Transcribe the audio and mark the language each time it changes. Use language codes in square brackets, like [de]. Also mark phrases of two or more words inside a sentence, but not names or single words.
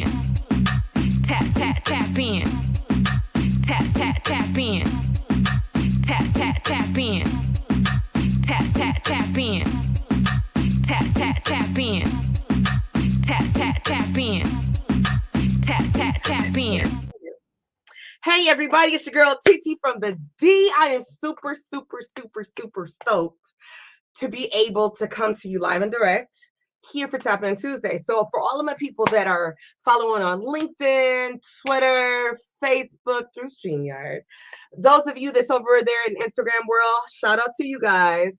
[en] Tap, tap, tap in. Tap, tap, tap in. Tap, tap, tap in. Tap, tap, tap in. Tap, tap, tap in. Tap, tap, tap in. Tap, tap, tap in. Hey everybody, it's your girl TT from the D. I am super stoked to be able to come to you live and direct here for Tap In Tuesday. So for all of my people that are following on LinkedIn, Twitter, Facebook, through StreamYard, those of you that's over there in Instagram world, shout out to you guys.